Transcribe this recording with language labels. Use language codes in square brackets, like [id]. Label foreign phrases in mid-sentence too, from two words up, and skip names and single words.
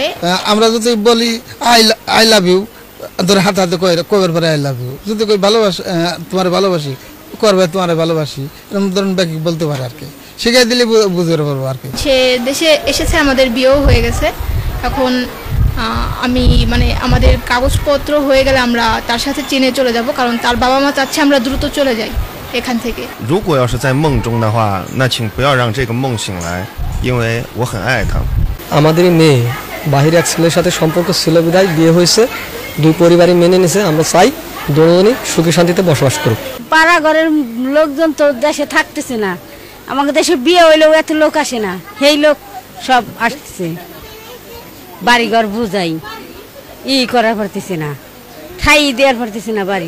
[bn] আমরা যদি বলি [en] I love you, [bn] ধরে হাতে হাতে কবের পরে [en] I love you, [bn] যদি কই ভালোবাসি তোমার ভালোবাসি, করবে তোমার ভালোবাসি, এরকম ধরুন ব্যাকি বলতে পারে আর কি, শিখাই দিলে বুঝতে পারবো আর কি। সে দেশে এসেছে, আমাদের বিয়েও হয়ে গেছে। এখন আমি মানে আমাদের কাগজপত্র হয়ে গেলে আমরা তার সাথে চীনে চলে যাব, কারণ তার বাবা মা চাচ্ছে আমরা দ্রুত চলে যাই এখান থেকে। [zh] 如果要是在梦中的话，那请不要让这个梦醒来，因为我很爱他。 [bn] আমাদের মেয়ে বাহিরে এক ছেলের সাথে সম্পর্ক ছিল বিধায় বিয়ে হয়েছে, দুই পরিবারই মেনে নিয়েছে। আমরা চাই দুজনই সুখী শান্তিতে বসবাস করুক। পাড়া ঘরের লোকজন তো দেশে থাকতেছে না, আমাদের দেশে বিয়ে হইলেও এত লোক আসে না, সেই লোক সব আসতেছে, বাড়িঘর বুঝাই করার পারতেছে না, ঠাই দেওয়ার পারতেছে না বাড়ি।